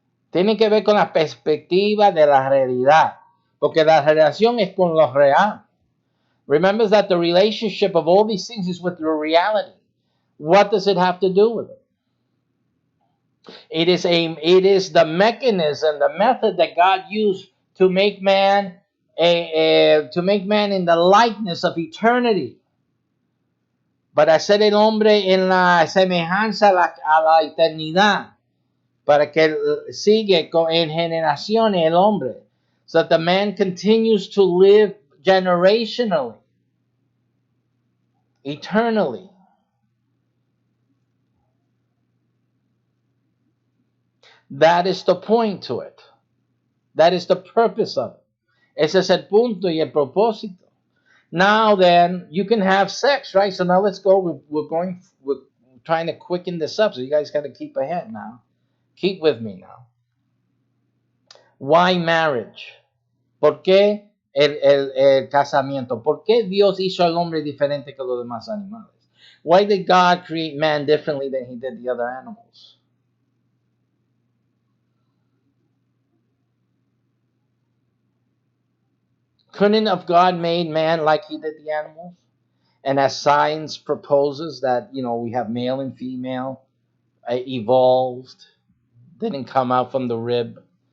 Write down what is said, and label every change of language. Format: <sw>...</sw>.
<es>Tiene que ver con la perspectiva de la realidad, porque la relación es con lo real.</es> <en>Remember that the relationship of all these things is with the reality. What does it have to do with it? It is the mechanism, the method that God used to make man in the likeness of eternity.</en> <es>Para hacer el hombre en la semejanza a la eternidad, para que sigue en generaciones el hombre,</es> <en>so that the man continues to live generationally, eternally. That is the point to it. That is the purpose of it.</en> <es>Ese es el punto y el propósito.</es> <en>Now then, you can have sex, right? So now let's go. We're trying to quicken this up, so you guys got to keep ahead now. Keep with me now. Why marriage?</en> <es>¿Por qué el casamiento? ¿Por qué Dios hizo al hombre diferente que los demás animales?</es> <en>Why did God create man differently than He did the other animals? Couldn't have God made man like He did the animals? And as science proposes that, we have male and female, evolved, didn't come out from the rib.</en>